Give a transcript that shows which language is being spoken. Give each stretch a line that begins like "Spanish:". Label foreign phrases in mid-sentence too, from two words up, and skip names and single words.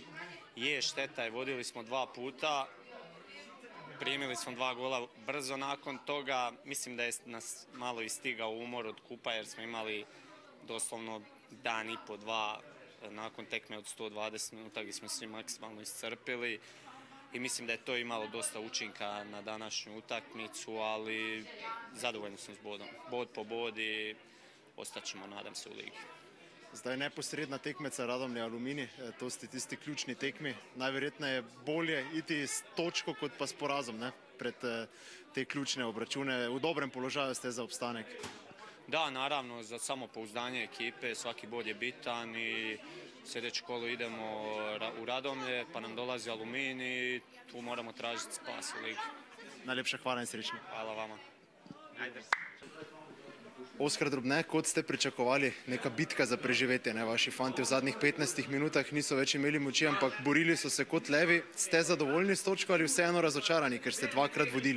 Croatian: Je, šteta je, vodili smo 2 puta, primili smo 2 gola brzo nakon toga, mislim da je nas malo istigao umor od kupa jer smo imali doslovno dan i po 2 nakon tekme od 120 minuta gdje smo svi maksimalno iscrpili i mislim da je to imalo dosta učinka na današnju utakmicu, ali zadovoljni smo s bodom. Bod po bod i ostaćemo, nadam se, u ligi.
Slovenian: Zdaj neposredna tekmeca Radomlje Aluminij, to ste tisti ključni tekmi. Najverjetneje je bolje iti s točko kot pa s porazom pred te ključne obračune. V dobrem položaju ste za obstanek.
Croatian: Da, naravno, za samopouzdanje ekipe svaki bod je bitan i sljedeće kolo idemo u Radomlje, pa nam dolazi Aluminij i tu moramo tražiti spas u ligi.
Slovenian: Najlepša hvala in srečno.
Croatian: Hvala vama.
Slovenian: Oskar Drobne, kot ste pričakovali, neka bitka za preživetje. Vaši fanti v zadnjih 15 minutah niso več imeli moči, ampak borili so se kot levi. Ste zadovoljni s točko ali vseeno razočarani, ker ste 2-krat vodili?